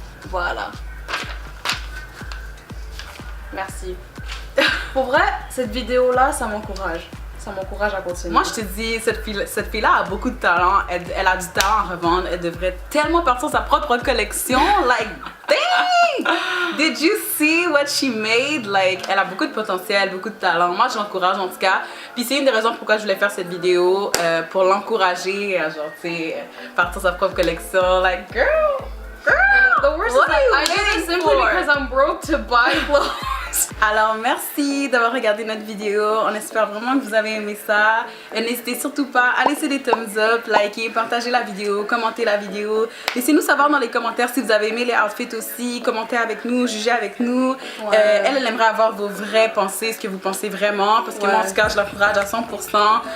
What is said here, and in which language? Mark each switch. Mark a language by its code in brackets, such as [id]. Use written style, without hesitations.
[fr] Voilà. Merci. Pour vrai, cette vidéo-là, ça m'encourage. Ça m'encourage à continuer. Moi, je te dis, cette fille-là a beaucoup de talent. Elle a du talent à revendre. Elle devrait tellement partir sa propre collection. [en] Like, dang! Did you see what she made? [fr] Like, elle a beaucoup de potentiel, beaucoup de talent. Moi, je l'encourage en tout cas. Puis c'est une des raisons pourquoi je voulais faire cette vidéo. Pour l'encourager à, genre, tu sais, partir sa propre collection. [en] Like, girl! The worst is that I did it simply because I'm broke to buy clothes. [fr] Alors merci d'avoir regardé notre vidéo, on espère vraiment que vous avez aimé ça. N'hésitez surtout pas à laisser des thumbs up, liker, partager la vidéo, commenter la vidéo. Laissez-nous savoir dans les commentaires si vous avez aimé les outfits aussi, commentez avec nous, jugez avec nous. Ouais. Elle aimerait avoir vos vraies pensées, ce que vous pensez vraiment, parce que moi en tout cas je l'encourage à 100%.